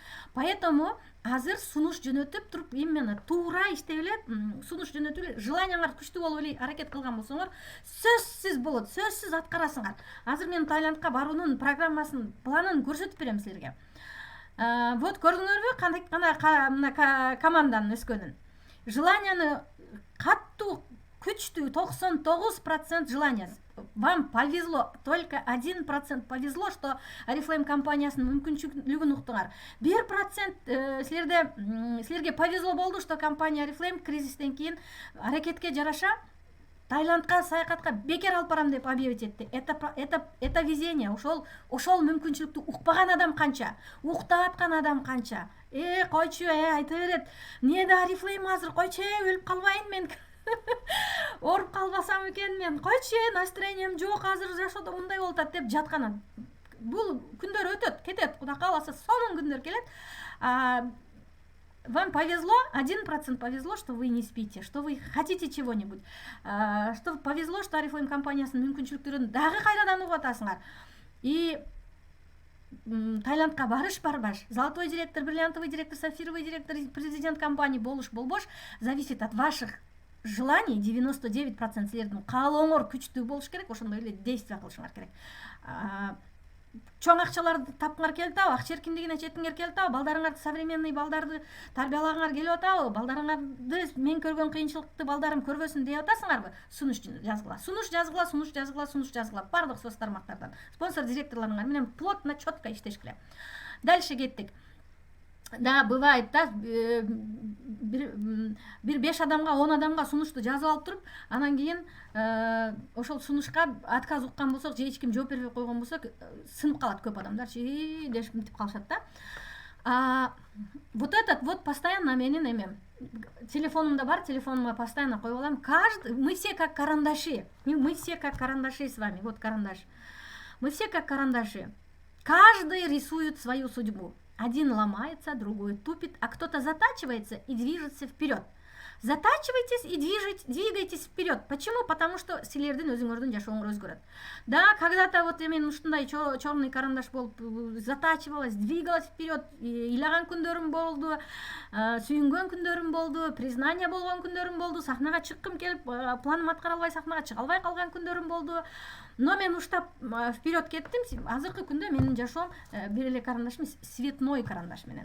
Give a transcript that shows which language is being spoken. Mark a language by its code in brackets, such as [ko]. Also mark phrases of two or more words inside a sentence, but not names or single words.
[ky] Поэтому азыр сунуш жөнөтүп туруп, именно туура иштеп эле, сунуш жөнөтүп эле, желаниеңар күчтүү болуп эле аракет кылган болсоңор, сөзсүз болот, сөзсүз аткарасыңар. Азыр мен Таиландка баруунун программасын, планын көрсөтүп берем силерге. Вот көрдүңөрбү, кандай команданын өскөнүн. Желанияны каттуу, күчтүү, 99% желания. [ru] Вам повезло, только 1% повезло, что Oriflame [ky] компаниясынын мүмкүнчүлүгүн уктуңар. 1% силерге повезло болду, [ru] что компания [ky] Oriflame кризистен кийин аракетке жараша Таиландка саякатка бекер алып барам деп объявить этти. [ru] Это везение. [ky] Ошол мүмкүнчүлүктү укпаган адам канча, уктап аткан адам канча. Койчу, айта берет. Эмне да Oriflame азыр, койчу, өлүп калбайын мен. Ооруп калбасам экен мен. Койчу, настроением жок, азыр жашоодо мындай болуп атат деп жаткан. Бул күндөр өтөт, кетет. Кудай кааласа, сонун күндөр келет. [ru] Вам повезло, 1% повезло, что вы не спите, что вы хотите чего-нибудь. Что повезло, что [ky] Oriflame компаниясынын мүмкүнчүлүктөрүн дагы кайрадан угуп атасыңар. [ru] И [ky] Таиландка барбаш, [ru] золотой директор, бриллиантовый директор, сапфировый директор, президент компании болуш зависит от ваших желаний. [ky] 99% силердин каалооңор күчтүү болуш керек, ошондой эле действие кылышыңар керек. Чоң акчаларды тапкыңар келип атабы, акча эркиндигине жетиңер келип атабы, балдарыңарды, современный балдарды тарбиялагыңар келип атабы, балдарыңарды мен көргөн кыйынчылыкты балдарым көрбөсүн деп атасыңарбы? Сунуш жазгыла. Бардык соц тармактардан. Спонсор директорлоруңар менен [ru] плотно, четко [ky] иштешкиле. Дальше кеттик. [ru] Да, бывает, да, [ky] бир 5 адамга, 10 адамга сунушту жазып алып туруп, анан кийин ошол сунушка отказ уккан болсок, же эч ким жооп бербей койгон болсо, сынып калат көп адамдар, дешип калышат да. [ru] Вот этот вот постоянно [ky] менин эмем. Телефонумда бар, телефонума постоянно коюп алам. [ru] Мы все как карандаши. Мы все как карандаши с вами. Вот карандаш. Мы все как карандаши. Каждый рисует свою судьбу. Один ломается, другой тупит, а кто-то затачивается и движется вперед. Затачивайтесь и двигайтесь вперед. Почему? Потому что [ky] силердин өзүңөрдүн жашооңор өзгөрөт. [ru] Да, когда-то вот [ky] мен ушундай [ru] черный карандаш [ky] болуп [ru] затачивалась, двигалась вперед, [ky] ыйлаган күндөрүм болду, сүйүнгөн күндөрүм болду, признание болгон күндөрүм болду, сахнага чыккым келип, планым аткара албай сахнага чыга албай калган күндөрүм болду. Но мен уштап вперед кеттим. Азыркы күндө менин жашоом бир эле карандашым [ru] цветной карандаш [ky] менен.